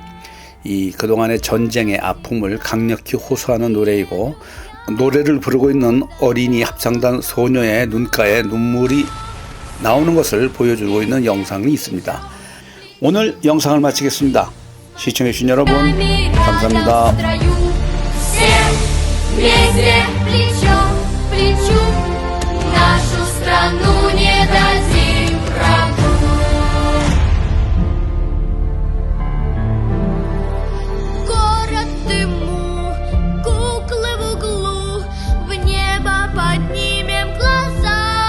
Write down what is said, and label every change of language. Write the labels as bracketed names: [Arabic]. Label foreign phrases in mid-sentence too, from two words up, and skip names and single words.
[Korean] 그동안의 전쟁의 아픔을 강력히 호소하는 노래이고, 노래를 부르고 있는 어린이 합창단 소녀의 눈가에 눈물이 나오는 것을 보여주고 있는 영상이 있습니다. 오늘 영상을 마치겠습니다. 시청해주신 여러분 감사합니다. [Russian] Вместе плечом к плечу нашу страну не дадим врагу. Город в дыму, куклы в углу, в небо поднимем глаза.